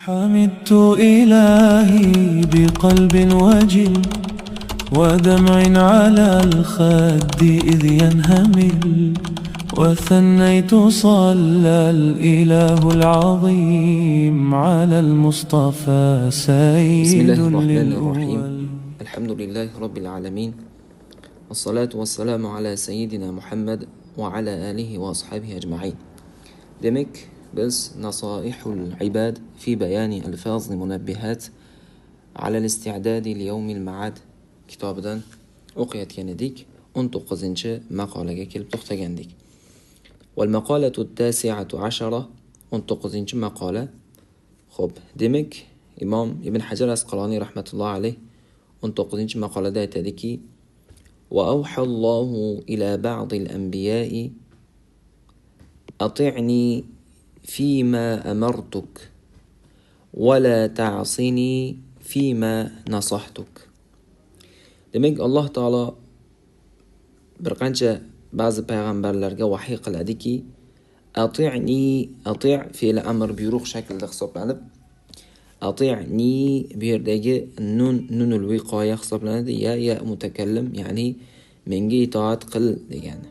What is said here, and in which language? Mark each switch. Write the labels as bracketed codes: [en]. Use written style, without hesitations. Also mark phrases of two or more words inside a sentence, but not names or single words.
[ar] حمدت إلهي بقلب وجل ودمع على الخد إذ ينهمل وثنيت صلى الإله العظيم على المصطفى سيد بسم الله الرحمن للأول. الرحيم. الحمد لله رب العالمين، والصلاة والسلام على سيدنا محمد وعلى آله وأصحابه أجمعين. [uz] Demek biz Nasaihul İbad fi bayani alfaz munabbihat ala al-isti'dad li yawm al-ma'ad kitobidan o'qiyotgan edik. 19-maqolaga kelib to'xtagandik. [ar] والمقالة التاسعة عشرة [uz] 19-maqola. Xo'p, demak Imom Ibn Hajar Asqaloniy [ar] رحمة الله عليه [uz] 19-maqolada aytadiki: [ar] "وأوحى الله إلى بعض الأنبياء أطعني فيما أمرتك ولا تعصني فيما نصحتك." [uz] Demak, Alloh taolo bir qancha ba'zi payg'ambarlarga vahiy qiladiki, ati'ni, ati' fe'li amr buyruq shaklida hisoblanib, ati'ni bu yerdagi [ar] نون الوقاية [uz] hisoblanadi, [ar] ياء المتكلم, [uz] ya'ni menga itoat qil degani.